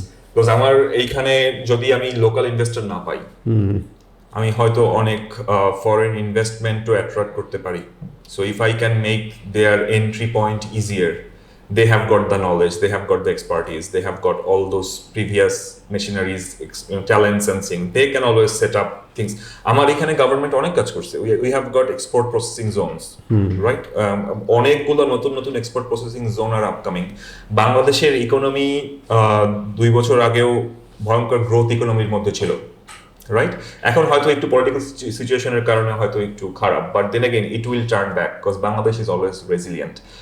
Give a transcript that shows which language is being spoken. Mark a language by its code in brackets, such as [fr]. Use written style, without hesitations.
[en] Because [bn] আমার এইখানে যদি আমি লোকাল ইনভেস্টর না পাই, আমি হয়তো অনেক ফরেন ইনভেস্টমেন্টও অ্যাট্রাক্ট করতে পারি। [en] So if I can make their entry point easier, they have got the knowledge, they have got the expertise, they have got all those previous machineries, talents and things. They can always set up things. [bn] আমার এখানে government অনেক কাজ করছে। [en] We have got export processing zones, right? [bn] অনেকগুলো নতুন export processing zone আর upcoming. বাংলাদেশের economy 2 বছর আগেও ভয়ঙ্কর গ্রোথ ইকোনমির মধ্যে ছিল, রাইট? এখন হয়তো একটু পলিটিক্যাল সিচুয়েশনের কারণে হয়তো একটু খারাপ, [en] But then again it will turn back because Bangladesh is always resilient.